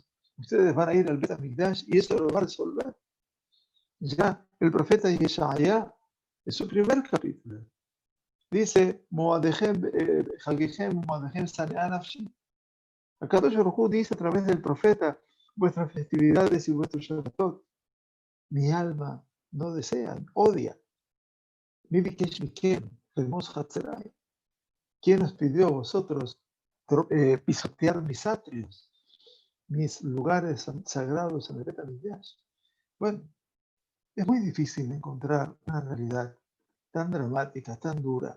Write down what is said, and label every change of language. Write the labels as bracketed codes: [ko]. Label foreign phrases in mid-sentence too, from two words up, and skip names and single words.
[es] Ustedes van a ir al Bet HaMikdash y eso lo va a resolver. Ya el profeta Yeshaya, en su primer capítulo, dice, Akadosh Baruj Hu dice a través del profeta, vuestras festividades y vuestros Shabbatot, mi alma no desea, odia. [he] מי ביקש מכם, רמוס חצרי. [es] ¿Quién os pidió a vosotros pisotear mis atrios, mis lugares sagrados en el Bet HaMikdash? Bueno, es muy difícil encontrar una realidad tan dramática, tan dura.